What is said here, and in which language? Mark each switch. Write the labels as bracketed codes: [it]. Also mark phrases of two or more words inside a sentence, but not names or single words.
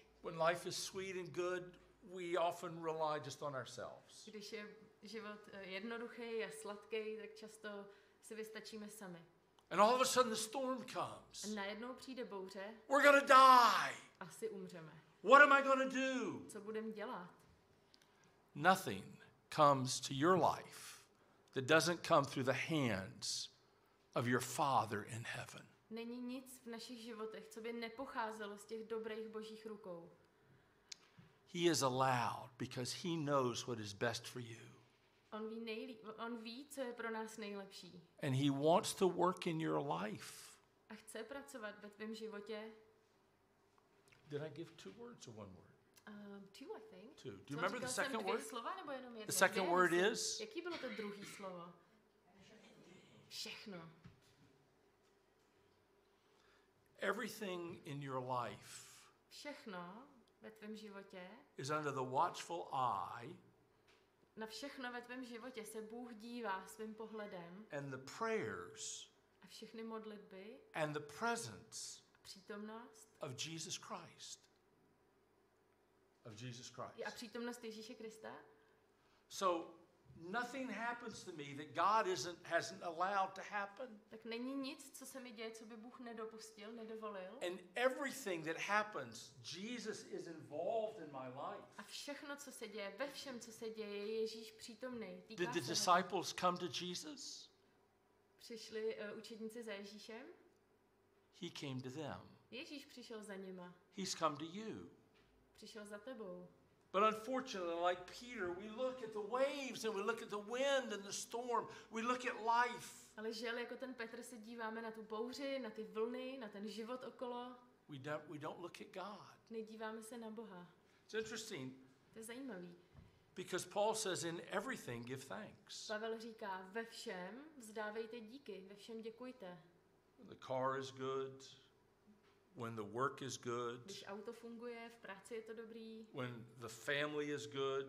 [en] When life is sweet and good, we often rely just on ourselves. [cs] Když je život jednoduchý a sladký, tak často si vystačíme sami. [en] And all of a sudden the storm comes. [cs] A najednou přijde bouře, [en] We're going to die. [cs] asi umřeme. [en] What am I going to do? [cs] Co budeme dělat? [en] Nothing comes to your life that doesn't come through the hands of your Father in heaven. [cs] Není nic v našich životech, co by nepocházelo z těch dobrých Božích rukou. [en] He is allowed because he knows what is best for you. [cs] On ví, co je pro nás nejlepší. [en] And he wants to work in your life. [cs] A chce pracovat ve tvém životě. [en] Did I give 2 words or 1 word? 2, I think. 2. Do you remember the second word? [cs] Slova, nebo jenom jedno? [en] The second [cs] Dvě, [en] word [cs] myslím. [en] is? [cs] Jaký bylo to druhý slovo? Všechno. [en] Everything in your life [cs] Všechno ve tvém životě, [en] is under the watchful eye [cs] na všechno ve tvém životě se Bůh dívá svým pohledem [en] and the prayers [cs] a všechny modlitby [en] and the presence [cs] a přítomnost [en] of Jesus Christ. Of Jesus Christ. [cs] a přítomnost Ježíše Krista. [en] So nothing happens to me that God hasn't allowed to happen. [cs] Tak není nic, co se mi děje, co by Bůh nedopustil, nedovolil. [en] And everything that happens, Jesus is involved in my life. [cs] A všechno, co se děje, ve všem, co se děje, je Ježíš přítomný. [en] Did the disciples come to Jesus? [cs] Přišli učedníci za Ježíšem? [en] He came to them. [cs] Ježíš přišel za nima. [en] He's come to you. [cs] Přišel za tebou. [en] But unfortunately, like Peter, we look at the waves and we look at the wind and the storm. We look at life. [cs] Ale žel, jako ten Petr se díváme na tu bouři, na ty vlny, na ten život okolo. [en] we don't look at God. [cs] Nedíváme se na Boha. [en] It's interesting [cs] To je zajímavý. [en] because Paul says in everything give thanks. [cs] Pavel říká, ve všem vzdávejte díky, ve všem děkujte. [en] When the car is good, when the work is good, [cs] Když auto funguje, v práci je to dobrý, [en] when the family is good,